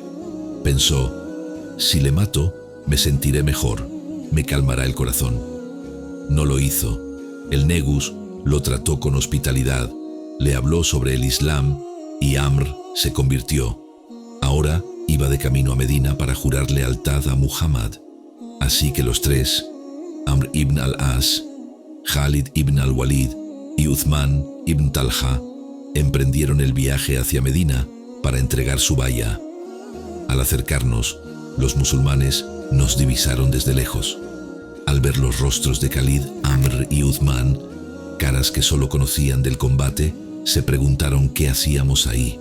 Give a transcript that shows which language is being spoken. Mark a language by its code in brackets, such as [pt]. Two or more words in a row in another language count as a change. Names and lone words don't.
[es] Pensó: si le mato, me sentiré mejor, me calmará el corazón. No lo hizo. El Negus lo trató con hospitalidad, le habló sobre el Islam y Amr se convirtió. Ahora iba de camino a Medina para jurar lealtad a Muhammad. Así que los tres, Amr ibn al-As, Khalid ibn al-Walid y Uthman ibn Talha, emprendieron el viaje hacia Medina para entregar su baya. Al acercarnos, los musulmanes nos divisaron desde lejos. Al ver los rostros de Khalid, Amr y Uthman, caras que solo conocían del combate, se preguntaron qué hacíamos ahí.